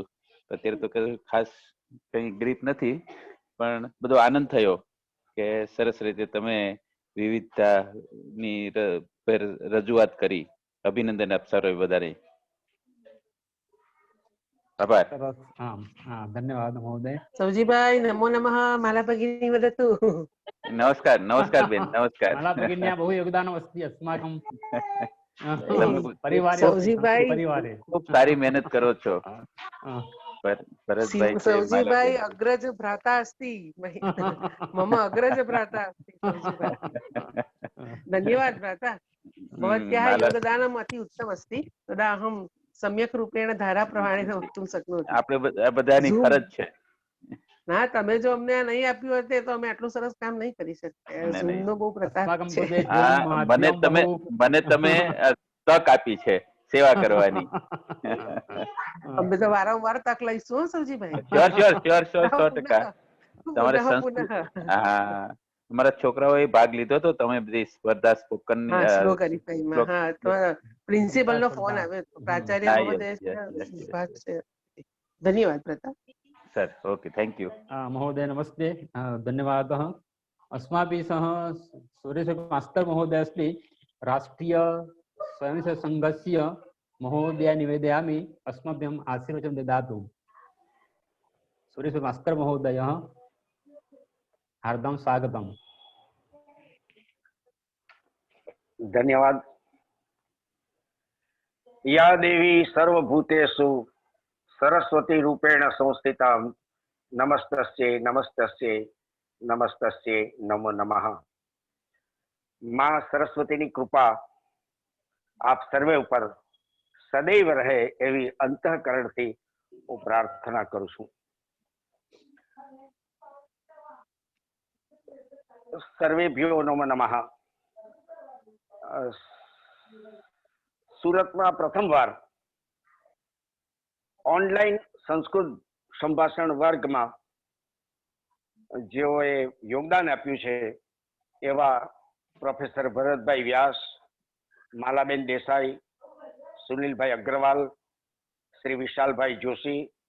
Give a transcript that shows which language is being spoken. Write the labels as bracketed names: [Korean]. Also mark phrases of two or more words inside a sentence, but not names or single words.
[Gujarati] અત્યારે તો ખાસ કંઈ ગ્રીપ નથી, પણ બધો આનંદ થયો કે સરસ રીતે તમે વિવિધતાની રજૂઆત કરી। અભિનંદન આપ સર્વે બધાને। આભાર। [Sanskrit] हाँ, हाँ, धन्यवाद महोदय। सौजीभाई नमो नमः। माला भगिनी वदतु। नमस्कार नमस्कार बेन, नमस्कार। माला भगिन्या बहु योगदानम् अस्ति अस्माकं [Gujarati] તમે [Sanskrit] परिवारे, सौजीभाई परिवारे [Gujarati] ખૂબ સારી મહેનત કરો છો। ભરતભાઈ છે, [Sanskrit] सौजीभाई अग्रज भ्राता अस्ति। मम अग्रज भ्राता अस्ति सौजीभाई। धन्यवाद भ्राता। भवत्याः योगदानम् अति उत्तम अस्ति, तदा अहं सम्यक् रूपेण धाराप्रवाहेण वक्तुं शक्नोमि। [Gujarati] આપણે બધાની ફરજ છે। ના, તમે જો અમને આ નહીં આપ્યું હોત તો અમે આટલું સરસ કામ નહીં કરી શકતા। ઝૂમનો બહુ પ્રતાપ છે। મને તમે તક આપી છે સેવા કરવાની। અમે તો વારંવાર તક લઈશું સૌજીભાઈ। [English] Sure sure sure sure 100%. [Gujarati] તમારે તમારા છોકરાઓએ ભાગ લીધો તો તમે બધી સ્પર્ધા સ્પોકન શ્લોક હરીફાઈમાં। હા, તો પ્રિન્સિપલનો ફોન આવ્યો હતો, પ્રાચાર્ય મહોદય ભાગ છે। ધન્યવાદ પ્રતાપ [English] Sir. Okay, thank you [Sanskrit] महोदय। नमस्ते, धन्यवादः। अस्माभिः सह सुरेश मास्तर महोदय अस्ति, राष्ट्रीय स्वयंसेवक संघस्य महोदय निवेदयामि, अस्मभ्यम् आशीर्वचनं ददातु। सुरेश मास्तर महोदय, हार्दं स्वागतम्। धन्यवाद। या देवी सर्वभूतेषु सरस्वती रूपेण संस्थितां नमस्तस्यै नमस्तस्यै नमस्तस्यै नमो नमः। [Gujarati] मां सरस्वतीની કૃપા આપ સર્વે ઉપર સદૈવ રહે એવી અંતઃકરણથી હું પ્રાર્થના કરું છું। [Sanskrit] सर्वेभ्यो नमो नमः। [Gujarati] સુરતમાં પ્રથમવાર ઓનલાઈન સંસ્કૃત સંભાષણ વર્ગમાં જેઓએ યોગદાન આપ્યું છે એવા પ્રોફેસર ભરતભાઈ વ્યાસ, માલાબેન દેસાઈ, સુનિલભાઈ અગ્રવાલ, શ્રી વિશાલભાઈ જોશી,